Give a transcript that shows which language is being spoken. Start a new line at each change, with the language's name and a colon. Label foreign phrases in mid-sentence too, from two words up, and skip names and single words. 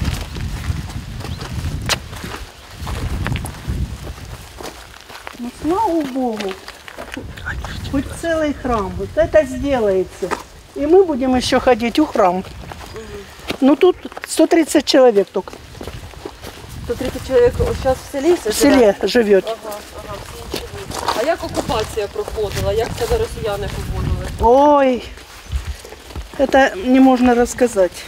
Russian: Ну, слава Богу, хоть целый храм. Вот это сделается. И мы будем еще ходить у храма. Ну тут 130 человек только.
Ukrainian: 130 чоловік зараз в селі живе?
Russian: В селе живет.
Ukrainian: Ага, всі живуть. А як окупація проходила? Як себе росіяни поводили?
Russian: Ой, это не можно рассказать.